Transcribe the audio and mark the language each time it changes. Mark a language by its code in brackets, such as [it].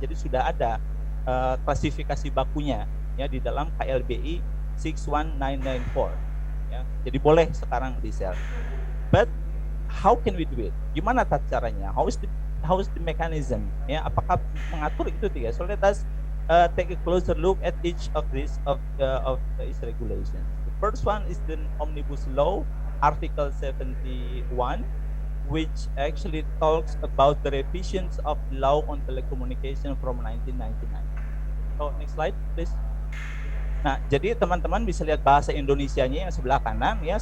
[id] Jadi sudah ada klasifikasi bakunya ya di dalam KLBI 61994 ya. Jadi boleh sekarang resell. [en] But how can we do it? [id] Gimana caranya? [en] How is the mechanism ya? [id] Apakah mengatur itu tiga? [en] So let us take a closer look at each of these regulations. The first one is the Omnibus Law, Article 71, which actually talks about the revisions of law on telecommunication from 1999. So next slide, please. [id] Nah, jadi teman-teman bisa lihat bahasa Indonesianya yang sebelah kanan ya.